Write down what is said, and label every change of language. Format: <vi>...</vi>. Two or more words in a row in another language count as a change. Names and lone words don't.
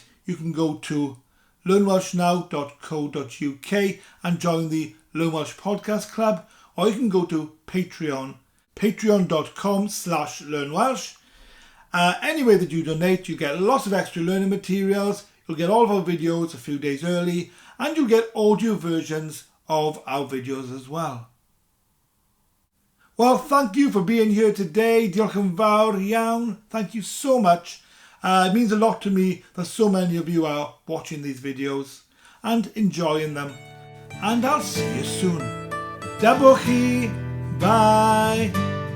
<en>You can go to learnwelshnow.co.uk and join the Learn Welsh Podcast Club, or you can go to Patreon, patreon.com/learnwelsh. Any way that you donate, you get lots of extra learning materials, you'll get all of our videos a few days early, and you'll get audio versions of our videos as well. Well, thank you for being here today.</en> <cy>Diolch yn fawr iawn.</cy> <en>Thank you so much. It means a lot to me that so many of you are watching these videos and enjoying them. And I'll see you soon. Debunk. Bye.</en>